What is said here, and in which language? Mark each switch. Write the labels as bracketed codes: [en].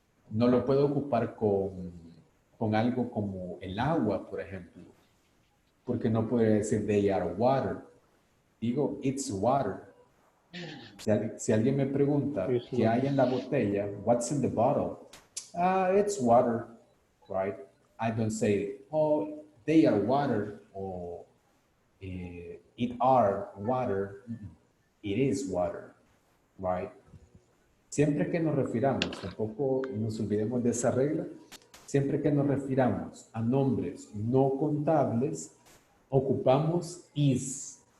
[es] No lo puedo ocupar con algo como el agua, por ejemplo, porque no puedo decir they are water. Digo, it's water. Si alguien me pregunta qué hay en la botella, what's in the bottle? [en] It's water, right? I don't say, oh, they are water, or it are water. It is water, right? [es] Siempre que nos refiramos, tampoco nos olvidemos de esa regla, siempre que nos refiramos a nombres no contables, ocupamos is.